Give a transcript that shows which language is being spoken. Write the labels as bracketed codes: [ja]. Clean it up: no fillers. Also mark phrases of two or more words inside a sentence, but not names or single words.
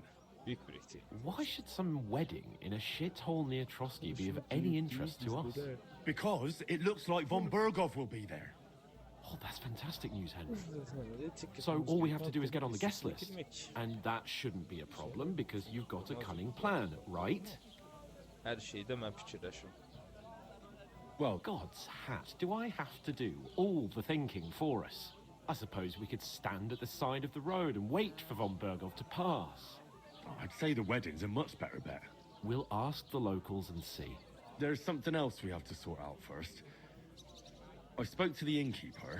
[en] Why should some wedding in a shithole near Trotsky be of any interest to us? Because it looks like Von Bergov will be there. Oh, that's fantastic news, Henry. So all we have to do is get on the guest list. And that shouldn't be a problem because you've got a cunning plan, right? [az] Her şeyde mən fikirləşim. [en] Well, God's hat, do I have to do all the thinking for us? I suppose we could stand at the side of the road and wait for Von Bergov to pass. I'd say the wedding's a much better bet. We'll ask the locals and see. There's something else we have to sort out first. I spoke to the innkeeper.